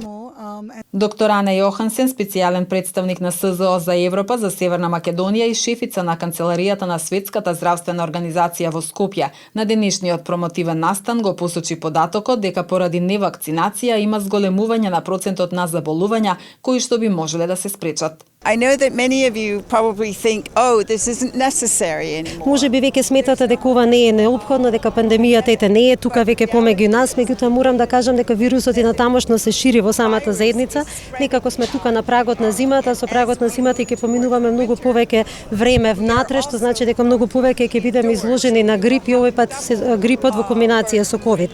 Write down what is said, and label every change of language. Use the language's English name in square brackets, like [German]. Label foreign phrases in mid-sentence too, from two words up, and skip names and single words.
[Macedonian] Доктор Ана Јохансен, специјален представник на СЗО за Европа за Северна Македонија и шефица на канцеларијата на Светската здравствена организација во Скопје, на денешниот промотивен настан го посочи податокот дека поради невакцинација има зголемување на процентот на заболувања кои што би можеле да се спречат. [English] I know that many of you probably think, oh, this isn't necessary anymore. [Macedonian] Може би веќе сметате дека ова не е неопходно, дека пандемијата ете не е тука веќе помеѓу нас, меѓутоа морам да кажам дека вирусот и натамошно се шири во самата заедница. Некако сме тука на прагот на зимата, со прагот на зимата и ќе поминуваме многу повеќе време внатре, што значи дека многу повеќе ќе бидеме изложени на грип и овој пат грипот во комбинација со ковид.